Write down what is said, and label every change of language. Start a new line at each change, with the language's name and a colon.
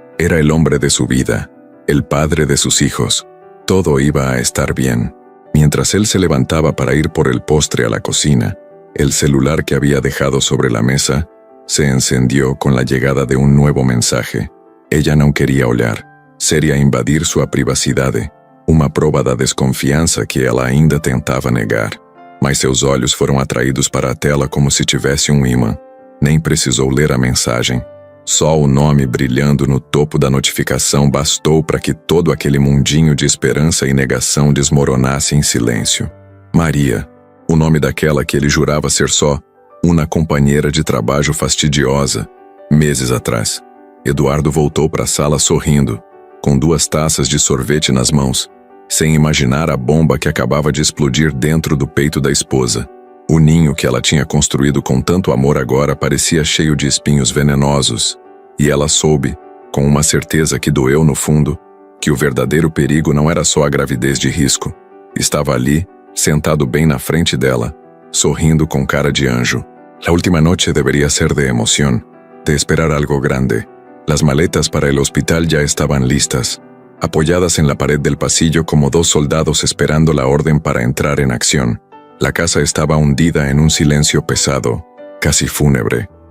Spanish: Era el hombre de su vida, el padre de sus hijos. Todo iba a estar bien. Mientras él se levantaba para ir por el postre a la cocina, el celular que había dejado sobre la mesa se encendió con la llegada de un nuevo mensaje.
Portuguese: Ella não queria olhar. Seria invadir sua privacidade. Uma prova da desconfiança que ela ainda tentava negar. Mas seus olhos foram atraídos para a tela como se tivesse um ímã. Nem precisou ler a mensagem. Só o nome brilhando no topo da notificação bastou para que todo aquele mundinho de esperança e negação desmoronasse em silêncio. Maria, o nome daquela que ele jurava ser só uma companheira de trabalho fastidiosa, meses atrás. Eduardo voltou para a sala sorrindo, com 2 taças de sorvete nas mãos, sem imaginar a bomba que acabava de explodir dentro do peito da esposa. O ninho que ela tinha construído com tanto amor agora parecia cheio de espinhos venenosos, e ela soube, com uma certeza que doeu no fundo, que o verdadeiro perigo não era só a gravidez de risco. Estava ali, sentado bem na frente dela, sorrindo com cara de anjo.
Spanish: La última noche debería ser de emoción, de esperar algo grande. Las maletas para el hospital ya estaban listas, apoyadas en la pared del pasillo como dos soldados esperando la orden para entrar en acción. La casa estaba hundida en un silencio pesado, casi fúnebre.